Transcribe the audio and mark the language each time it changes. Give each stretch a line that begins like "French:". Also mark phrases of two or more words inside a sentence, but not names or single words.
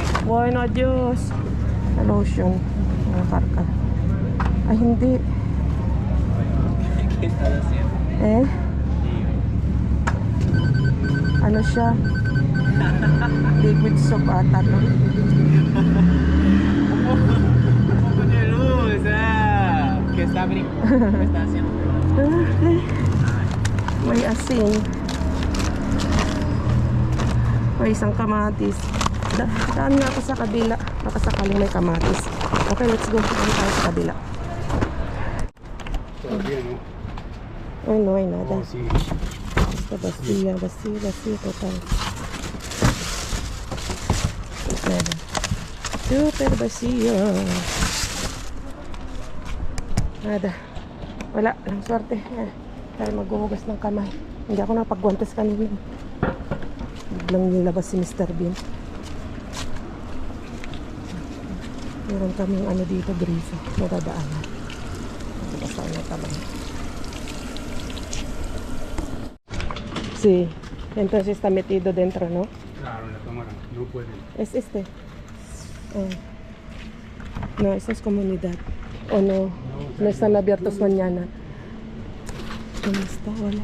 Spanish: Bueno, adios. Lotion.
Filipino: Mga karka. Ay, hindi. Eh? Ano siya?
English: Liquid soap
Filipino: ata to.
Spanish: de luz, ¿qué está haciendo?
Filipino: May asin. May isang kamatis. Daan nga ako sa kabila. Baka sakaling may kamatis.
English: Okay, let's go.
Filipino: Daan tayo sa kabila.
Spanish: Todavía no. Ay, no hay nada. Oh, sí. Está vacía, total. Nada. Super vacío. Nada.
Filipino: Wala, lang swerte. Dahil maghuhugas ng kamay. Hindi ako napagwantes kanina. Biglang nilabas si Mr. Bean. Meron kaming ano dito, grifo. Nadadaanan. Basta na kamay.
Spanish: Sí. Entonces está metido dentro, ¿no? Claro, la cámara no puede. Es este. No, esa es comunidad. O no, no están abiertos mañana. ¿Dónde está? Hola.